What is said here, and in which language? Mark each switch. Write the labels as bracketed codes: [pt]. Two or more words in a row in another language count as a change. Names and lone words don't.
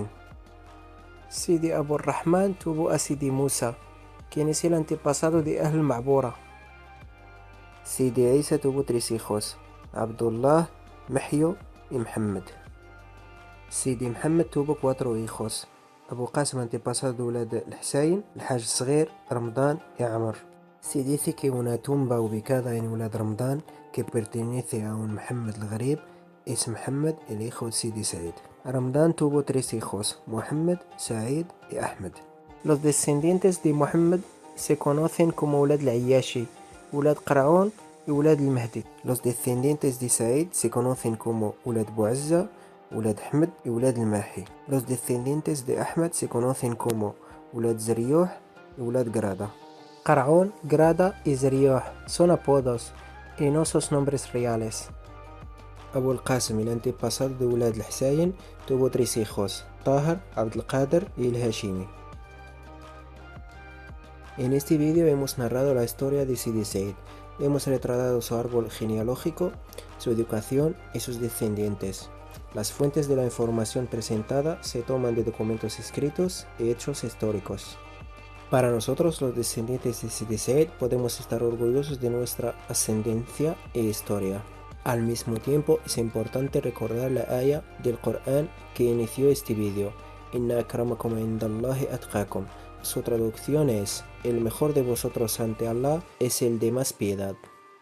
[es] Sidi Abdurrahman tuvo a Sidi Musa, quien es el antepasado de Ahl Ma'bura. Sidi Isa tuvo 3 hijos, Abdullah, Mahyo y Muhammad. Sidi Muhammad tuvo 4 hijos, Abu Qasim, antepasado de Ulad al-Husayn, Al-Hajj Saghir, Ramadan y Amr. Se dice que una tumba ubicada en Ulad Ramadan que pertenece a un Muhammad al-Gharib es Muhammad, el hijo de Sidi Said. Ramadan tuvo 3 hijos, Muhammad, Said y Ahmed. Los descendientes de Muhammad se conocen como Ulad al-Ayyashi, Ulad Qara'un y Ulad al-Mahdi. Los descendientes de Said se conocen como Ulad Bu'azza, Ulad Ahmed y Ulad al-Mahi. Los descendientes de Ahmed se conocen como Ulad Zariyuh y Ulad Grada. Qara'un, Grada y Zariyuh son apodos y no son nombres reales. Abu al-Qasim, el antepasado de Ulad al-Husayn, tuvo 3 hijos, Tahir, Abd al-Qadir y el Hashimi. En este vídeo hemos narrado la historia de Sidi Said. Hemos retratado su árbol genealógico, su educación y sus descendientes. Las fuentes de la información presentada se toman de documentos escritos y hechos históricos. Para nosotros, los descendientes de Sidi Said, podemos estar orgullosos de nuestra ascendencia e historia. Al mismo tiempo, es importante recordar la aya del Corán que inició este vídeo, [ar] إن أكرمكم عند الله أتقاكم. [es] Su traducción es: el mejor de vosotros ante Allah es el de más piedad.